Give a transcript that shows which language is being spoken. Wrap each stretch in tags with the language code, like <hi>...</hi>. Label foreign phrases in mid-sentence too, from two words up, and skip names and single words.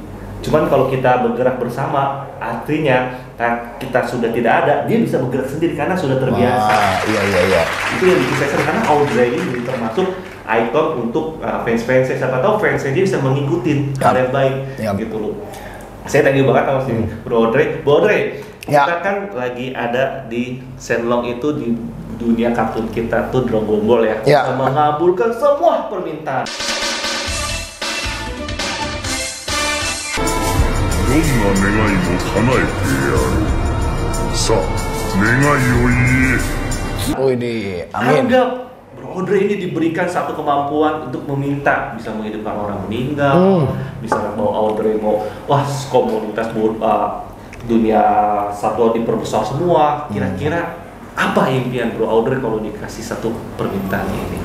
<id>Cuman kalau kita bergerak bersama, artinya kita sudah tidak ada, dia bisa bergerak sendiri karena sudah terbiasa. Iya. Itu yang bikin saya senang, karena Audrey ini termasuk ikon untuk fans-fansnya. Siapa tahu fansnya dia bisa mengikuti hal yang baik, gitu loh. Saya</id> <en>thank you</en> <id>banget sama si Bro Audrey. Bro Audrey, kita kan lagi ada di Shenlong itu di dunia kartun kita tuh Dragon Ball ya. Kita mengabulkan semua permintaan.</id> <ja>どんな願いも叶えてやる。さあ、願いを言え。</ja> <id>Widih, amin. Anggap Bro Audrey ini diberikan satu kemampuan untuk meminta, bisa menghidupkan orang meninggal, bisa mau Audrey mau, wah komunitas dunia satwa diperbesar semua. Kira-kira apa impian Bro Audrey kalau dikasih satu permintaan ini?</id>